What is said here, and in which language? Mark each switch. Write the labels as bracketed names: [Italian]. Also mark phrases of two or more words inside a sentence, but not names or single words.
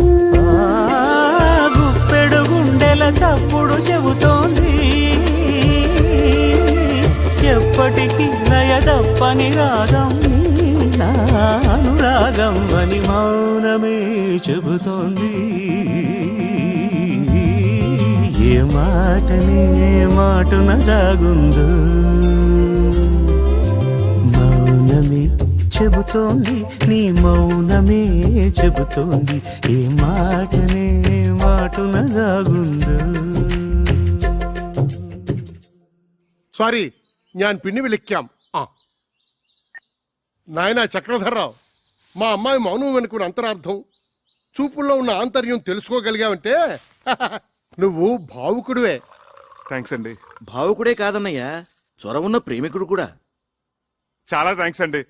[Telugu] గుప్పెడు గుండెల చప్పుడు చెబుతోంది, ఎప్పటికీ లయదప్పని రాగం నీ నానురాగం అని మౌనమే చెబుతోంది, ఏ మాటనే మాటున దాగుందో. మౌనమే చెబుతోంది, నీ మౌనమే చెబుతోంది, ఏ మాటనే మాటున దాగుందో. [Malayalam] సారీ ഞാൻ പിന്നെ വിളിക്കാം. [Telugu] నాయన చక్రధర్రావు, మా అమ్మాయి మౌనం వెనుకున్న అంతరార్థం, చూపుల్లో ఉన్న ఆంతర్యం తెలుసుకోగలిగావంటే నువ్వు భావుకుడివే. థ్యాంక్స్ అండి. భావుకుడే కాదన్నయ్యా, చొరవున్న ప్రేమికుడు కూడా. చాలా థ్యాంక్స్ అండి.